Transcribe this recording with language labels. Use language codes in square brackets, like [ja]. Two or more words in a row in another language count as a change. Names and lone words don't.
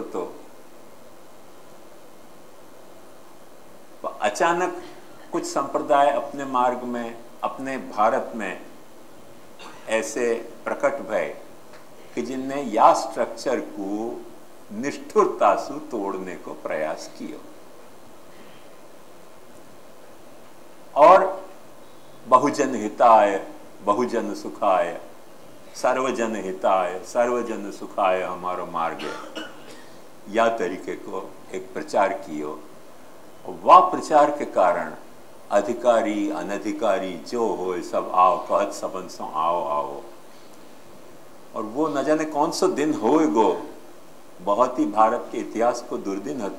[bra] तो अचानक कुछ संप्रदाय अपने मार्ग में, अपने भारत में ऐसे प्रकट भय कि जिनने या स्ट्रक्चर को निष्ठुरता से तोड़ने को प्रयास किया [sa] और बहुजन हिताय, बहुजन सुखाय, सर्वजन हिताय, सर्वजन सुखाय [bra] हमारो मार्ग है, या तरीके को एक प्रचार कियो। वह प्रचार के कारण अधिकारी अनधिकारी जो हो सब आओ कहत सबन सो आओ आओ। और वो न जाने कौन सा दिन होएगो, बहुत ही भारत के इतिहास को दुर्दिन है।